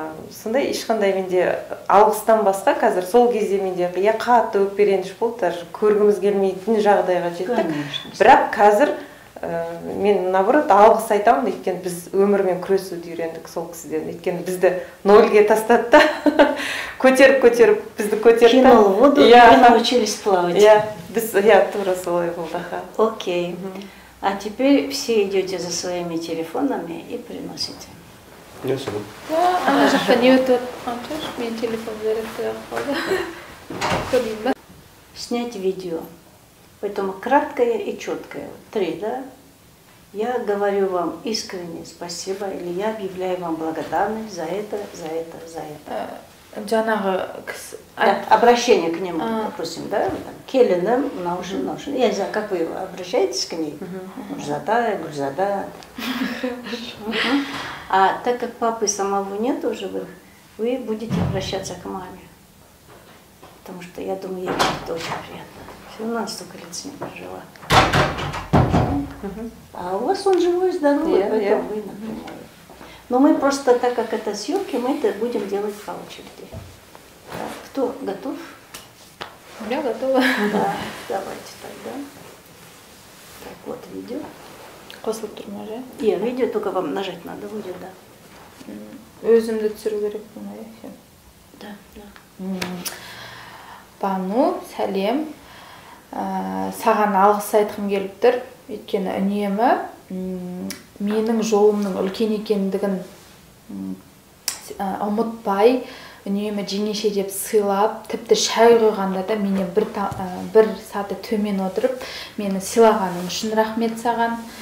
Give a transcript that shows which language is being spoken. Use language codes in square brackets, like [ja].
[kk] Сондай ешқандай менде алғыстан басқа қазір сол кезде менде қатты өкпереніш болды, даже көргіміз келмейтін жағдайға жеттік. Бірақ қазір мен наоборот алғыс айтамын, өйткені біз өмірмен күресуді үйрендік сол кісіден. Өйткені бізді нольге тастады да, көтеріп бізді көтерді. [ru] Кинул в воду, и вы научились плавать. [kk] Біз тура солай болды. [en] Окей. [ru] А теперь все идете за своими телефонами и приносите. Я сам. [kk] Ана жақта не өтіп жатқан шығар, мен телефон зарядкаға қалды. Көрейін ба? [ru] Снять видео. Поэтому краткое и четкое. 3, да? Я говорю вам искренне спасибо, или я объявляю вам благодарность за это, за это, за это. [kk] Жаңағы кісі... [ru] Обращение к нему, допустим, да? [kk] Келінім, наушин. [ru] Я не знаю, как вы обращаетесь к ней? Гульзада. А так как папы самого нет уже, вы будете обращаться к маме. Потому что я думаю, ей будет очень приятно. Все равно столько лет с ним прожила. А у вас он живой, здоровый, поэтому вы напрямую. Но мы просто, так как это съемки, мы это будем делать по очереди. Кто готов? Я готова. Да, давайте тогда. Так, вот видео. [kk] Қосылып тұр ма, же? [ru] Видео только вам нажать надо будет, да. [kk] Өзімді түсіру керек болмай, [ru] Да. [kk] Бану, сәлем. Саған алғыс айтқым келіп тұр. Өйткені үнемі менің жолымның үлкен екендігін ұмытпай, үнемі жеңеше деп сыйлап, тіпті шай қойғанда да мені бір саты төмен отырып, мені сыйлағаның үшін рахмет саған.